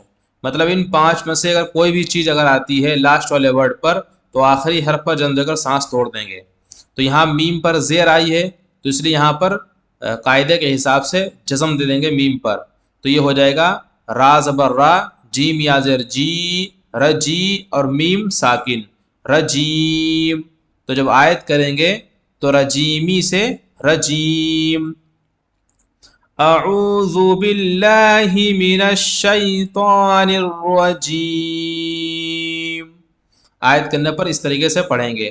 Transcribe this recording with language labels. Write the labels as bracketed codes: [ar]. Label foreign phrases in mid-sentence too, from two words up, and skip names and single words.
[ur] مطلب ان 5 میں سے اگر کوئی بھی چیز اگر آتی ہے لاسٹ والے ورڈ پر تو آخری حرف پر جزم دے کر سانس توڑ دیں گے۔ تو یہاں میم پر زیر آئی ہے تو اس لیے یہاں پر قاعدے کے حساب سے جزم دے دیں گے میم پر، تو یہ ہو جائے گا را زبر را، جیم یا زیر جی، رجی، اور میم ساکن، رجیم۔ تو جب آیت کریں گے تو رجیمی سے رجیم۔ [ar] اعوذ باللہ من الشیطان الرجیم، [ur] آیت کرنے پر اس طریقے سے پڑھیں گے۔